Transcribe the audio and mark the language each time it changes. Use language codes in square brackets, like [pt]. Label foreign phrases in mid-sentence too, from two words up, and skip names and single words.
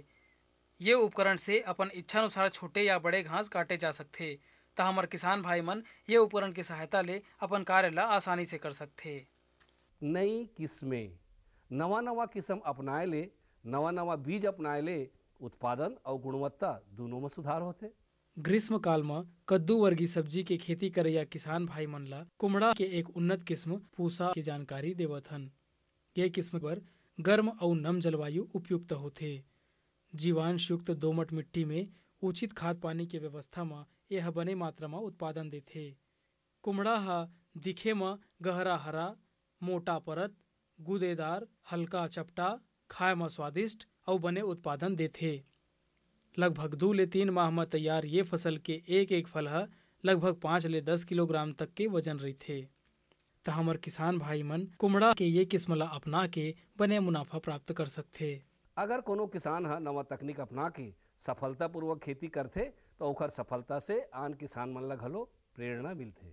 [hne] ये उपकरण से अपन इच्छा अनुसार छोटे या बड़े घास काटे जा सकथे। त हमर किसान भाई मन ये उपकरण की सहायता ले अपन कार्य ला आसानी से कर सकथे। नई किस्में, नवा किस्म अपनाए ले, नवा बीज अपनाए ले उत्पादन और गुणवत्ता दोनों में सुधार होते। ग्रीष्म काल में कद्दू वर्गीय सब्जी के खेती करैया किसान भाई मन ला कुम्हड़ा के एक उन्नत किस्म पूसा की जानकारी देवत हन। ये किस्म पर गर्म और नम जलवायु उपयुक्त होथे। जीवांश युक्त दोमट मिट्टी में उचित खाद पानी के व्यवस्था में यह बने मात्रा में उत्पादन देथे। कुम्हड़ा ह दिखे में गहरा हरा, मोटा परत, गूदेदार, हल्का चपटा, खाए में स्वादिष्ट और बने उत्पादन देथे। लगभग 2 ले 3 माह में तैयार ये फसल के एक फल ह लगभग 5 ले 10 किलोग्राम तक के वजन रहीथे। त हमर किसान भाई मन कुम्हड़ा के ये किस्म ला अपना के बने मुनाफा प्राप्त कर सकथे। अगर कोनो किसान ह नवा तकनीक अपना के सफलतापूर्वक खेती करथे तो ओकर सफलता से आन किसान मन ला घलो प्रेरणा मिलथे।